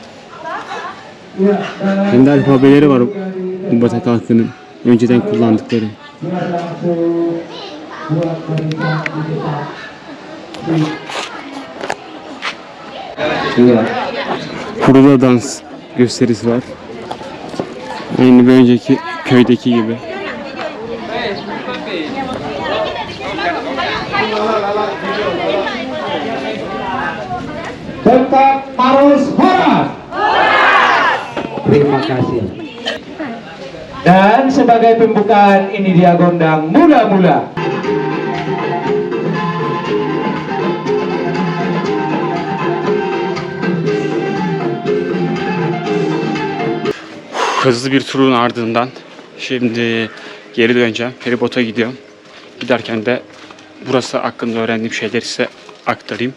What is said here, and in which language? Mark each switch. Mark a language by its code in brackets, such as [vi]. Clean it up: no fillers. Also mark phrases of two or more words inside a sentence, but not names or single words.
[tr] Hem de alfabeleri var bu Batak halkının önceden kullandıkları. Burada dans gösterisi var. Aynı bir önceki köydeki gibi. [id] Tetap harus horas. Terima kasih. Dan sebagai pembukaan ini dia gondang mula-mula. [tr] Hızlı bir turun ardından şimdi geri döneceğim. Feribota gidiyorum. Giderken de burası hakkında öğrendiğim şeyleri size aktarayım.